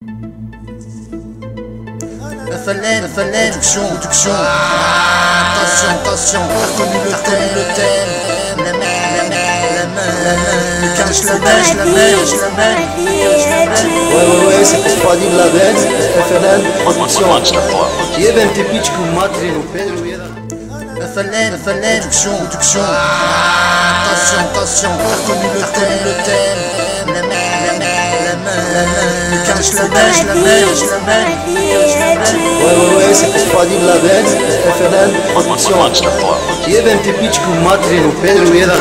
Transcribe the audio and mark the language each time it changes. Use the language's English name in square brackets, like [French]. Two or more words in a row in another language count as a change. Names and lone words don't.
[French] FLN, production, attention, t'as reconnu le thème, la mèche. Ouais, c'est pour pas dire la bête, FLN, production. [Serbian] Jebem te pičku materinu, Pedro jedan. [French] FLN, production, attention, t'as reconnu le thème, la mèche. Ouais, c'est pour pas dire la bête, FLN, production. [Serbian] Jebem te pičku materinu, Pedro jedan.